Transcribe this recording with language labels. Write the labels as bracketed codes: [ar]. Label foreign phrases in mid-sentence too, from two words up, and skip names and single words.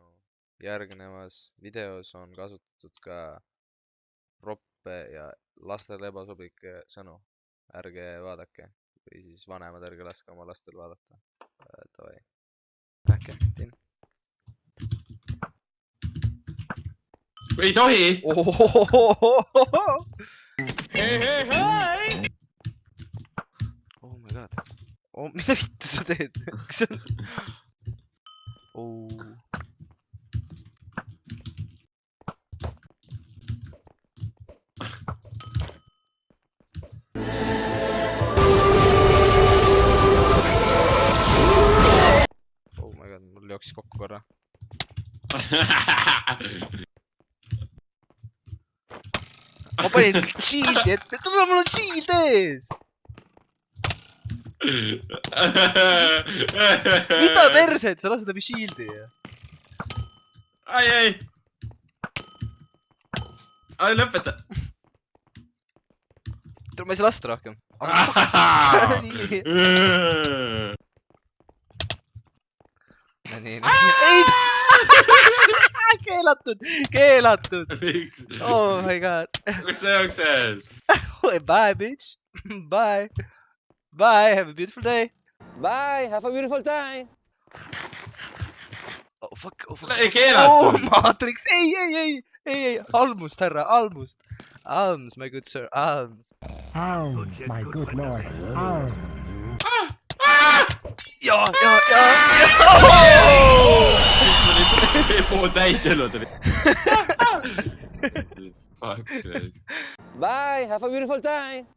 [et] Järgnevas videos on kasutatud ka roppe ja lastele ebasoblikke sõnu. Ärge vaadake. Või siis vanemad ärge laske oma lastel vaadata. Davai. Äkki, Tim. Ei tohi! [en] Oh my god. [et] Mida vittu sa teed? Kas see on... [en] Oh my god, [et] mul jooksis kokku korra. Ma panin shieldi ette, tule mul on shield ees! Mida perset, sa lased läbi shieldi? Ai! Ai, lõpeta! Tule, ma ei saa lasta rohkem. Nii. Ei! Keelatud! [en] Oh my god. [et] Kus sa jooksed? [en] Bye, bitch. Bye. Bye, have a beautiful day. Bye, have a beautiful time. Oh fuck. [et] Ei keelatud! Oh, Matrix! Ei! Almust, härra, almust. [en] Alms, my good sir, alms. Alms, my good lord, alms. [et] Ja! Pool täis elud oli. [en] Bye, have a beautiful time.